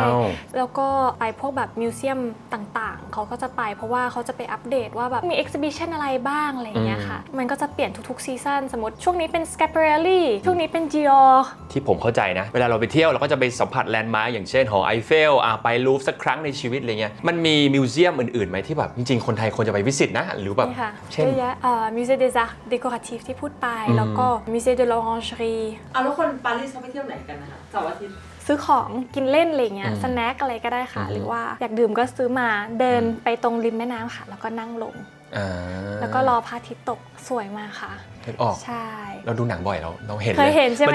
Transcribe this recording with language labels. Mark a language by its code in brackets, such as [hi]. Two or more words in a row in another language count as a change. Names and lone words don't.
[th] ๆแล้วก็ไปพวกแบบมิวเซียมต่างๆเขาก็จะไปเพราะว่าเขาจะไปอัปเดตว่าแบบมีเอ็กซิบิชันอะไรบ้างอะไรอย่างเงี้ยค่ะมันก็จะเปลี่ยนทุกๆซีซั่นสมมติช่วงนี้เป็น Schiaparelli ช่วงนี้เป็น Dior ที่ผมเข้าใจนะ เวลาเราไปเที่ยวเราก็จะไปสัมผัสแลนด์มาร์กอย่างเช่นหอไอเฟลไปลูฟร์สักครั้งในชีวิตอะไรเงี้ยมันมีมิวเซียมอื่นๆไหมที่แบบจริงๆ คนไทยควรจะไปวิสิตนะหรือแบบ นี่ค่ะ เช่น เยอะแยะ Musée des Arts Décoratifs ที่พูดไปแล้วก็ Musée de l'Orangerie เอาแล้วคนปารีสเขาไปเที่ยวไหนกันนะคะเสาร์อาทิตย์ ซื้อของกินเล่นอะไรเงี้ยสแน็คอะไรก็ได้ค่ะ หรือว่าอยากดื่มก็ซื้อมาเดินไปตรงริมแม่น้ำค่ะ แล้วก็นั่งลง แล้วก็รอพระอาทิตย์ตกสวยมากค่ะ นึกออก ใช่ เราดูหนังบ่อยเราเห็น เคยเห็นใช่ไหม